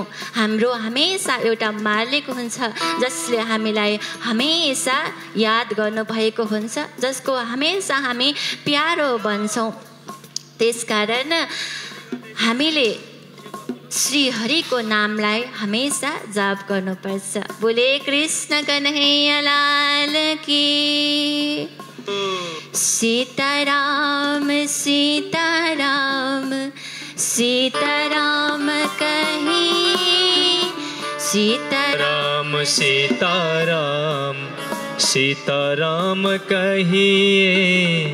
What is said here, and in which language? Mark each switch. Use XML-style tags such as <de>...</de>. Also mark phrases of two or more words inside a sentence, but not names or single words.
<ne>हाम्रो हमेशा एउटा मालिक हुन्छ जसले हामीलाई हमेशा याद गर्नुभएको हुन्छ, जसको हमेशा हामी प्यारो बन्छौँ। त्यसकारण हामीले श्री हरिको नामलाई हमेशा जाप गर्नुपर्छ।</ne> <hi>बोले कृष्ण कन्हैया लाल की। सीताराम सीताराम सीताराम कहिए, सीताराम सीताराम सीताराम कहिए।</hi>